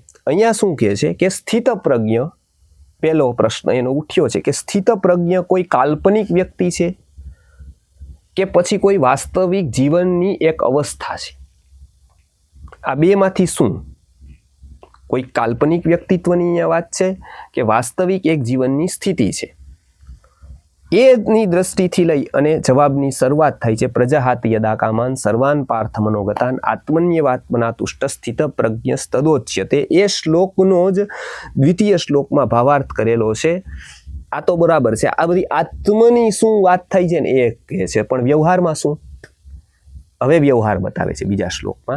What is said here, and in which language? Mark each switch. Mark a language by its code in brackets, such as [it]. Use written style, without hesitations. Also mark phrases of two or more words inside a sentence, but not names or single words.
[gu] અહીંયા શું કહે છે કે સ્થિત પ્રજ્ઞ, પહેલો પ્રશ્ન એનો ઉઠ્યો છે કે સ્થિત પ્રજ્ઞ કોઈ કાલ્પનિક વ્યક્તિ છે કે પછી કોઈ વાસ્તવિક જીવનની એક અવસ્થા છે. આ બેમાંથી શું, કોઈ કાલ્પનિક વ્યક્તિત્વની અહીંયા વાત છે કે વાસ્તવિક એક જીવનની સ્થિતિ છે. એની દ્રષ્ટિથી લઈ અને જવાબની શરૂઆત થાય છે. [sa] પ્રજાહાતિ યદા કામાન સર્વાન પાર્થ મનોગતાન આત્મન્યવાત્મના તુષ્ટ સ્થિત પ્રજ્ઞસ્તદોચ્યતે. [gu] એ શ્લોકનો જ દ્વિતીય શ્લોકમાં ભાવાર્થ કરેલો છે. આ તો બરાબર છે, આ બધી આત્મની શું વાત થાય છે ને એ કહે છે, પણ વ્યવહારમાં શું, હવે વ્યવહાર બતાવે છે બીજા શ્લોકમાં.